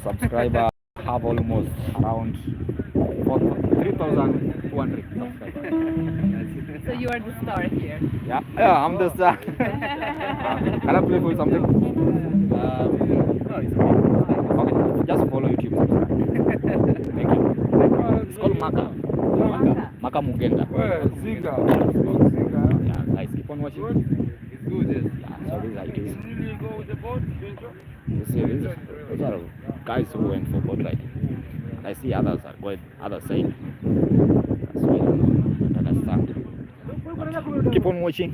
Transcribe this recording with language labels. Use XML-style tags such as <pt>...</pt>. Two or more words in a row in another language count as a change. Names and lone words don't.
<en>Subscriber have almost around 3,200 subscribers. So you are the star here. Yeah, I'm the star. Can I play for you something? No, it's okay. Okay, just follow YouTube. Thank you. It's called Maka. Maka. Maka Mugenda. Ziga. Yeah, guys, keep on watching. It's good, yes. Yeah, so this is how it is. Really go with the boat, You see, these are guys who went for boat ride. And I see others are going other side. That's why I don't understand. But keep on watching.</en>